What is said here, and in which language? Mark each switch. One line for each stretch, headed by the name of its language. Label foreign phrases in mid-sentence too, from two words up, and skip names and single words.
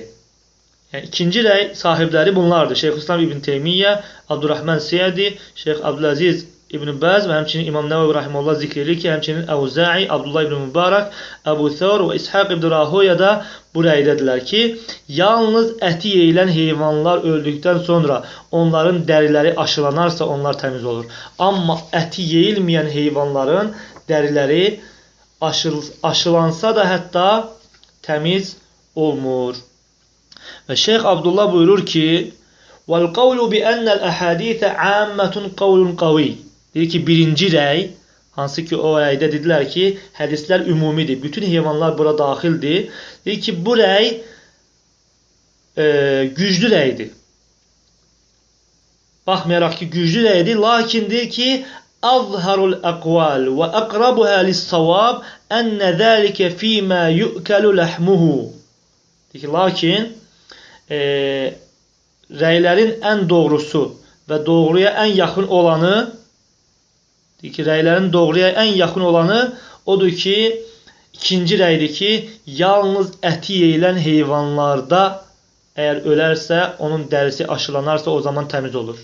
Azerbaijani: Yəni ikinci rəy sahibləri bunlardır. Şeyxülislam İbn Teymiyyə, Abdurrahman Sa'di, Şeyx Abdülaziz İbn Bəz və həmçinin İmam Nəvavi rahimehullah zikr edir ki, həmçinin Əvza'i, Abdullah ibn Mübarək, Əbu Thawr və İshaq ibn Rahoya da bu rəydədirlər ki, yalnız əti yeyilən heyvanlar öldükdən sonra onların dəriləri aşılanarsa onlar təmiz olur. Amma əti yeyilməyən heyvanların dəriləri aşılansa da hətta təmiz olmur. Və Şeyx Abdullah buyurur ki,
Arabic: وَالْقَوْلُ بِأَنَّ الْأَحَادِيثَ عَامَّةٌ قَوْلٌ قَوِيٌّ.
Azerbaijani: Deyir ki, birinci rəy, hansı ki o rəydə dedilər ki, hədislər ümumidir, bütün heyvanlar bura daxildir. Deyir ki, bu rəy güclü rəydir. Baxmayaraq ki, güclü rəydir, lakin deyir ki,
Arabic: أظهر الأقوال وأقربها للصواب أن ذلك فيما يؤكل لحمه.
Azerbaijani: Lakin rəylərin ən doğrusu və doğruya ən yaxın olanı odur ki, ikinci rəydir ki, yalnız əti yeyilən heyvanlarda əgər ölərsə, onun dərisi aşılanarsa o zaman təmiz olur.